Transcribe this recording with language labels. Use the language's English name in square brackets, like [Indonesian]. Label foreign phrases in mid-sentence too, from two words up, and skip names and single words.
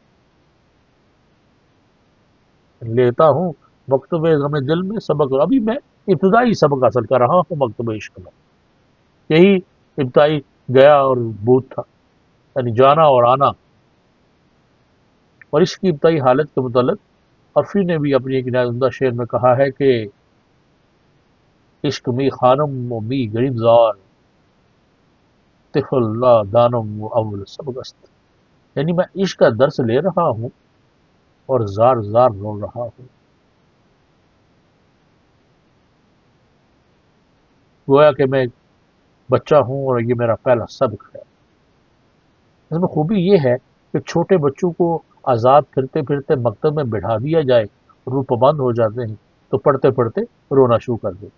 [Urdu] لیتا ہوں مکتب غم دل میں سبق، ابھی میں ابتدائی سبق حاصل کر رہا ہوں مکتب عشق میں، یہی ابتدائی گیا اور بود تھا، یعنی جانا اور آنا۔ اور اس کی ابتدائی حالت کے متعلق عرفی نے بھی اپنی ایک نہایت عمدہ شعر میں کہا ہے کہ [Persian] عشق می خانم و می غریب زار، طفل لا دانم و اول سبق است، [Urdu] یعنی میں عشق کا درس لے رہا ہوں اور زار زار رو رہا ہوں، گویا کہ میں ایک بچہ ہوں اور یہ میرا پہلا سبق ہے۔ اس میں خوبی یہ ہے کہ چھوٹے بچوں کو آزاد پھرتے پھرتے مکتب میں بٹھا دیا جائے اور وہ پابند ہو جاتے ہیں تو پڑھتے پڑھتے رونا شروع کر دیتے۔